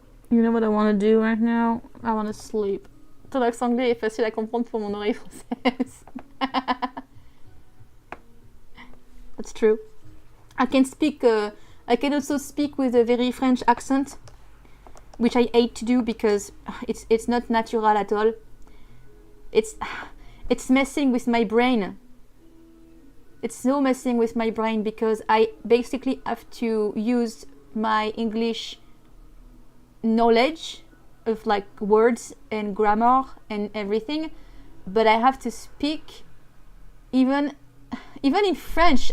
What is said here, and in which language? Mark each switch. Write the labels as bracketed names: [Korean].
[English] You know what I want to do right now? I want to sleep. [French] Ton accent anglais est facile à comprendre pour mon oreille française. [English] That's true. I can also speak with a very French accent, which I hate to do because it's not natural at all. It's messing with my brain. It's so messing with my brain because I basically have to use my English knowledge of like words and grammar and everything, but I have to speak even in French.